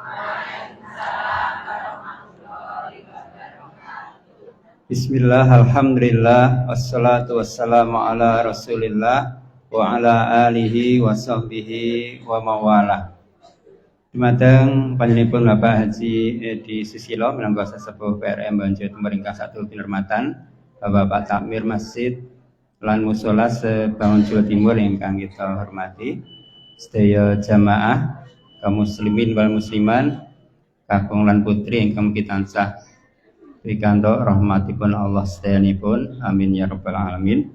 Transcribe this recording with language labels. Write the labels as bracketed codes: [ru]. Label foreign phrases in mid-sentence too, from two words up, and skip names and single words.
[ar] بسم الله، الحمد لله، والصلاة والسلام على رسول الله وعلى آله وصحبه ومن والاه. [jv] Dumateng panjenenganipun Bapak Haji Edi Susilo minangka sesepuh PRM Banjur Pemerintah satu Kinurmatan, Bapak Takmir Masjid lan mushola sebangun Jawa Timur ingkang kita hormati, sedaya jamaah kaum [ar] المسلمين والمسلمات [jv] kakung lan putri ingkang pitansah pikantuk rahmatipun Allah sedayanipun, [ar] آمين يا رب العالمين.